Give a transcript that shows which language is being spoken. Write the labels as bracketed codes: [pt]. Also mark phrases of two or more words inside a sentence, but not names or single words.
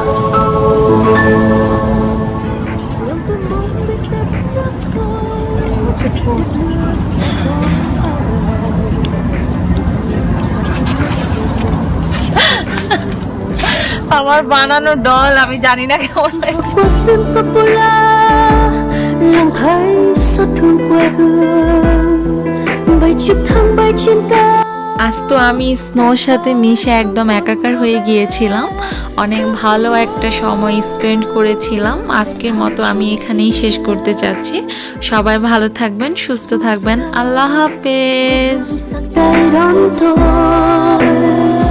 [bn] আমার বানানো ডল আমি জানি না কেমন হয়েছে। [vi] qua phim Coppola lòng thấy xót thương quê hương, bay trực thăng bay trên cao. [bn] আজ তো আমি স্নোর সাথে মিশে একদম একাকার হয়ে গিয়েছিলাম, অনেক ভালো একটা সময় স্পেন্ড করেছিলাম। আজকের মতো আমি এখানেই শেষ করতে চাচ্ছি। সবাই ভালো থাকবেন, সুস্থ থাকবেন, আল্লাহ হাফেজ। [vi] Sắc tay đón tôi.